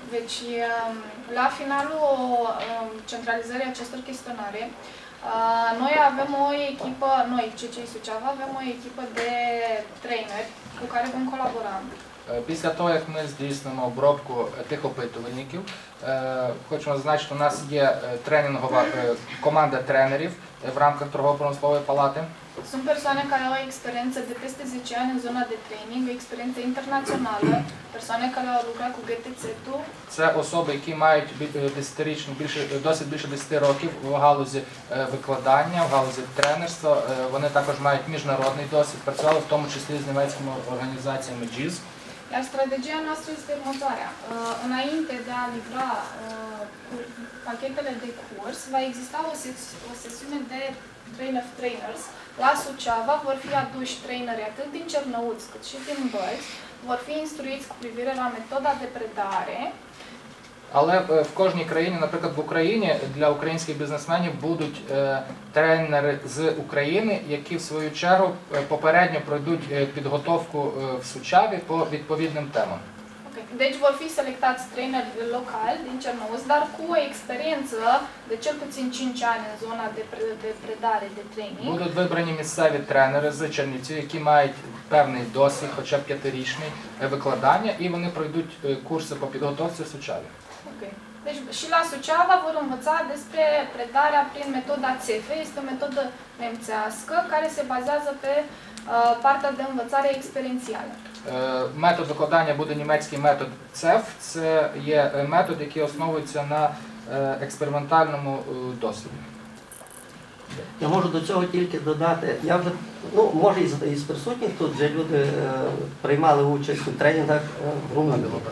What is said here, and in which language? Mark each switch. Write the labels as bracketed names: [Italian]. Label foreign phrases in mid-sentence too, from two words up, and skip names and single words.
[Romanian] Deci, la finalul centralizării acestor chestionare, noi avem o echipă, noi, CCI Suceava, avem o echipă de traineri cu care vom colabora. [Ukrainian] Після того, як ми здійснимо обробку тих опитувальників, хочемо зазначити, що у нас є тренінгова команда тренерів в рамках торгово-промислової палати. [Romanian] Sunt persoane care au experiență de peste 10 ani în zona de training, o experiență internațională, persoane care au lucrat cu GTZ-ul. [Ukrainian] Це особи, які мають досить більше 10 років в галузі викладання, в галузі тренерства. Вони також мають міжнародний досвід, працювали в тому числі з німецькими організаціями JIS. [Romanian] Iar strategia noastră este următoarea. Înainte de a livra pachetele de curs, va exista o sesiune de [English] Train of Trainers. [Romanian] La Suceava vor fi aduși traineri atât din Cernăuți cât și din Bălți, vor fi instruiți cu privire la metoda de predare. [Ukrainian] Але в кожній країні, наприклад, в Україні, для українських бізнесменів будуть тренери з України, які в свою чергу попередньо пройдуть підготовку в Сучаві по відповідним темам. [Romanian] Deci vor fi selectați traineri locali din Cernăuți, dar cu o experiență de cel puțin 5 ani în zona de predare, de training. [Ukrainian] Будуть вибрані місцеві тренери з Чернівців, які мають певний досвід, хоча б 5-річний викладання, і вони пройдуть курси по підготовці в Сучаві. [Romanian] Deci și la Suceava vor învăța despre predarea prin metoda CEF. Este o metodă nemțească care se bazează pe partea de învățare experiențială. [Ukrainian] Метод викладання буде німецький метод CEF. Це є метод, який основується на експериментальному досвіді. Я можу до цього тільки додати, я вже, може із присутніх тут вже люди приймали участь у тренінгах в Румунії.